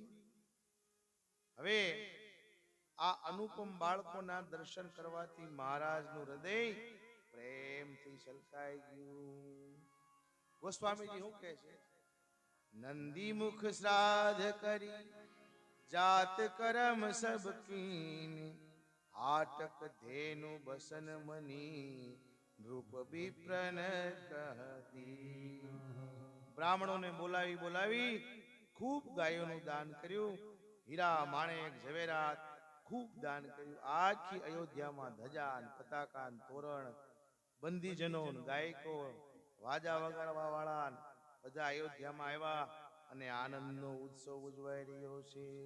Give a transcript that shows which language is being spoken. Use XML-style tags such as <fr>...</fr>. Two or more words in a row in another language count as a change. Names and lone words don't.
<gu>હવે આ અનુપમ બાળકોના દર્શન કરવાથી મહારાજનું હૃદય પ્રેમથી છલકાઈ ગયું. ગોસ્વામીજી શું કહે છે?</gu> <awa>नंदी मुख श्राद्ध करी जात करम सब कीन, आटक धेनु बसन मनी नृप विप्रन कहती.</awa> <gu>બ્રાહ્મણોને બોલાવી ખૂબ ગાયોનું દાન કર્યું. હીરા માણેક ઝવેરાત ખૂબ દાન કર્યું. આખી અયોધ્યામાં ધજા પતાકા તોરણ બંદીજનો ગાયકો વાજા વગાડવા વાળા બધા અયોધ્યામાં આવ્યા અને આનંદનો ઉત્સવ ઉજવાઈ રહ્યો છે.</gu>